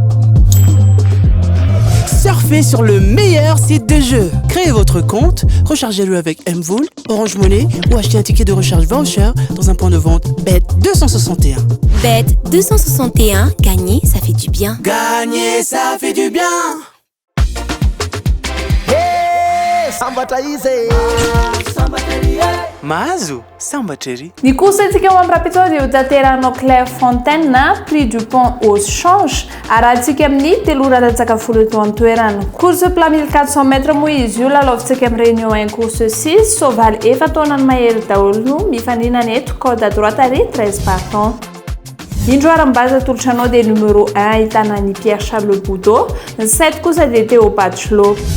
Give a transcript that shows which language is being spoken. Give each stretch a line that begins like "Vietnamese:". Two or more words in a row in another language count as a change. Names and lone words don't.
French: Surfez sur le meilleur site de jeu. Créez votre compte, rechargez-le avec Mvool, Orange Money ou achetez un ticket de recharge voucher dans un point de vente Bet 261. Bet 261, gagner, ça fait du bien. Gagner, ça fait du bien.
Malagasy: Mahazo sambatrery ny kosa tsika ao amin'ny rapitao dia ho tanteranao Claire Fontaine prix du pont au change arahantsika amin'ny teloraratsaka folo eto an-toerana
French: course plat
Malagasy: 1400 mètres moa izy io lalaovintsika amin'ny réunion 1 course 6 sovaly efa taonany mahery daholo mifanina neto
French: code à droite
Malagasy: ary 13 partants. Indroara mbaza tolotranao dia numéro 1 ahitana ny Pierre Charles Boudot, ny 7 kosa dia Théo Bachelot.